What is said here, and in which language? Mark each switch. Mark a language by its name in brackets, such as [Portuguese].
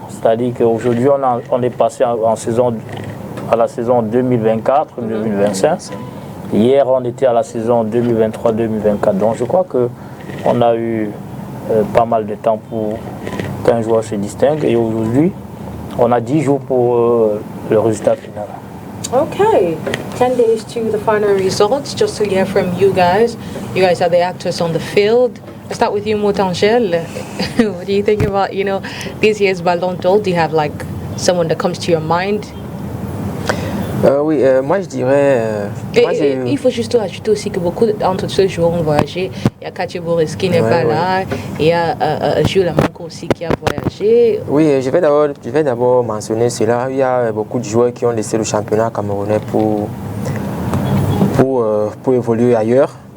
[French] C'est-à-dire qu'aujourd'hui, on est passé à la saison 2024-2025. Hier, on était à la saison 2023-2024. Donc je crois qu'on a eu pas mal de temps pour qu'un joueur se distingue. Et aujourd'hui, on a 10 jours pour le résultat final. [English] Okay, 10 days to the final results. Just to hear from you guys. You guys are the actors on the field. Let's start with you, Motangel. What do you think about, this year's Ballon d'Or? Do you have someone that comes to your mind? [French] Oui, moi je dirais... il faut juste ajouter aussi que beaucoup d'entre ceux joueurs ont voyagé. Il y a Katia Boris qui n'est pas là. Il y a Jules Amanko aussi qui a voyagé. Oui, je vais d'abord mentionner cela. Il y a beaucoup de joueurs qui ont laissé le championnat camerounais pour évoluer ailleurs.